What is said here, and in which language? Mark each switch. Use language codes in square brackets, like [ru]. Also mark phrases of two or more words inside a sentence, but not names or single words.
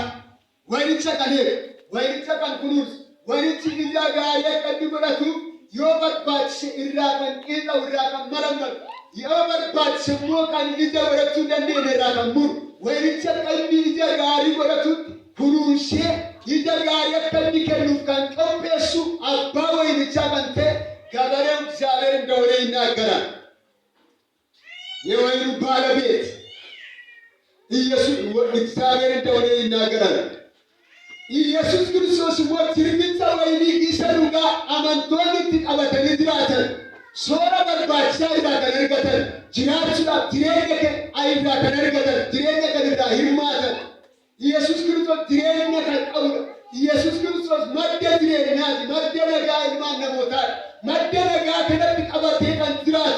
[om] Wayinicha kan eegu, wayinicha kan kunuunsu, wayinichi ija gaarii akka inni godhatu yoo barbaachise irraa kan qeexa'u irraa kan maramatu, yoo barbaachise immoo kan ija godhachuu dandeenye irraa kan muru, wayinicha akka inni ija gaarii godhatu kunuunsee ija gaarii akka inni kennuuf kan qopheessu abbaa wayinichaa kan ta'e gabareen [am] እግዚአብሔር እንደሆነ ይናገራል። የወይኑ ባለቤት ኢየሱስ እግዚአብሔር እንደሆነ ይናገራል። ኢየሱስ ክርስቶስ ሞት [om] jirmicha wayinii isa dhugaa amantoonni itti qabatanii jiraatan soora barbaachisaa irraa kan argatan jiraachuudhaaf jireenya irraa kan argatan jireenya kan irraa hirmaatan Yesuus Kiristoos jireenya kan qabudha. Yesuus Kiristoos madda jireenyaati, madda nagaa ilmaan namootaati, madda nagaa kanatti qabatee kan jiraatu.